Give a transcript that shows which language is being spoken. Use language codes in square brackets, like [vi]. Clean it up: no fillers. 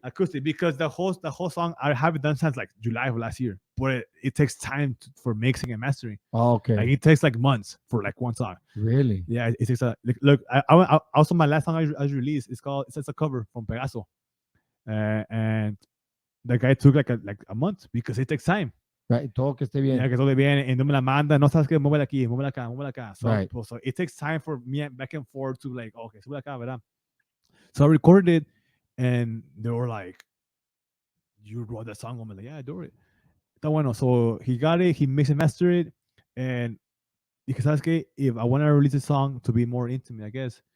[en] acoustic because the whole song I haven't done since like July of last year, but it takes time for mixing and mastering. Oh, okay. Like it takes like months for like one song. Really? Yeah, it takes a look. I also my last song I released it's a cover from Pegaso, and the guy took like a month because it takes time. Right. [es] Todo que esté bien. Yeah, que todo bien, and no me la manda, no sabes que muévela aquí, muévela acá. [en] So, Right. so it takes time for me back and forth to like, okay, [es] sube acá, ¿verdad? [en] So I recorded it, and they were like, you wrote that song? I'm like, yeah, I do it. [es] Está bueno. [en] So he got it, he mixed and mastered it, and because [es] sabes que [en] if I want to release a song to be more intimate, I guess.